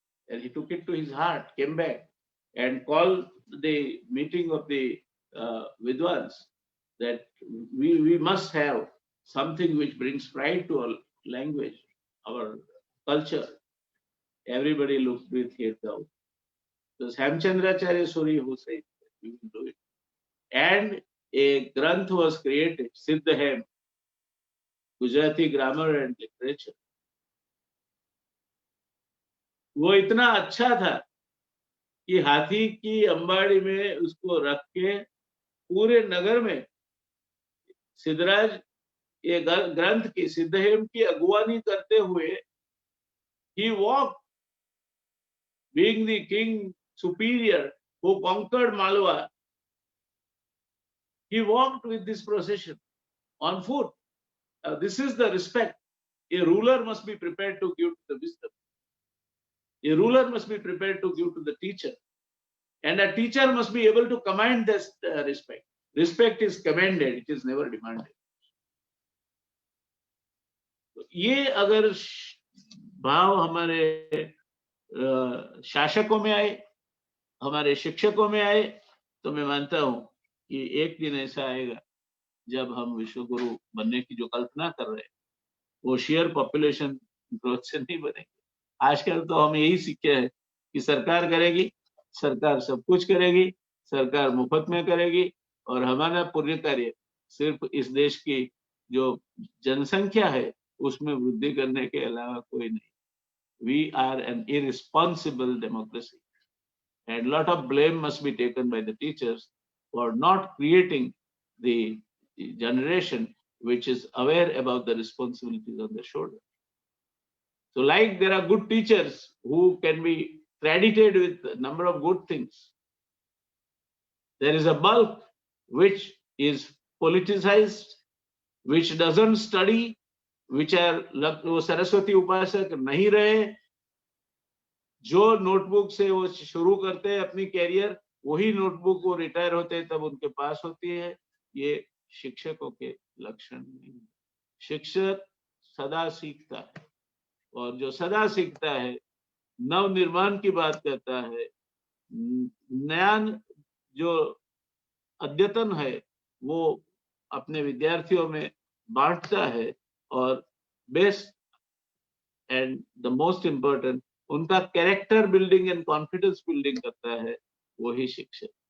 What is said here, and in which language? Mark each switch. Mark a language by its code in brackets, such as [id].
[en] And he took it to his heart, came back and called the meeting of the Vidwans that we must have something which brings pride to our language, our culture. Everybody looked with hate out. So Samchandracharya Suri who said we will do it. And a granth was created, Siddhahem, Gujarati grammar and literature. [hi] वो इतना अच्छा था कि हाथी की अंबाड़ी में उसको रख के पूरे नगर में सिद्धराज ये ग्रंथ की सिद्धहेम की अगुवानी करते हुए [en] he walked, being the king superior who conquered Malwa, he walked with this procession on foot. This is the respect a ruler must be prepared to give to the wisdom. A ruler must be prepared to give to the teacher. And a teacher must be able to command this respect. Respect is commanded, it is never demanded. [hi] ये अगर भाव हमारे शासकों में आए, हमारे शिक्षकों में आए, तो मैं मानता हूं कि एक दिन ऐसा आएगा जब हम विश्व गुरु बनने की जो कल्पना कर रहे हैं वो शेयर पॉपुलेशन ग्रोथ से नहीं बनेंगे. आजकल तो हम यही सीखे हैं कि सरकार करेगी, सरकार सब कुछ करेगी, सरकार मुफ्त में करेगी और हमारा पुण्य कार्य सिर्फ इस देश की जो जनसंख्या है उसमें वृद्धि करने के अलावा कोई नहीं. [en] We are an irresponsible democracy and lot of blame must be taken by the teachers for not creating the generation which is aware about the responsibilities on their shoulder. So like there are good teachers who can be credited with a number of good things, there is a bulk which is politicized, which doesn't study, which are [hi] वो सरस्वती उपासक नहीं रहे, जो notebook से वो शुरू करते हैं अपनी कैरियर, वही नोटबुक वो रिटायर होते हैं तब उनके पास होती है. ये शिक्षकों के लक्षण नहीं. शिक्षक सदा सीखता है और जो सदा सीखता है नव निर्माण की बात करता है, नया जो अद्यतन है वो अपने विद्यार्थियों में बांटता है और [en] best and the most important [hi] उनका [en] character building and confidence building [hi] करता है वही शिक्षक.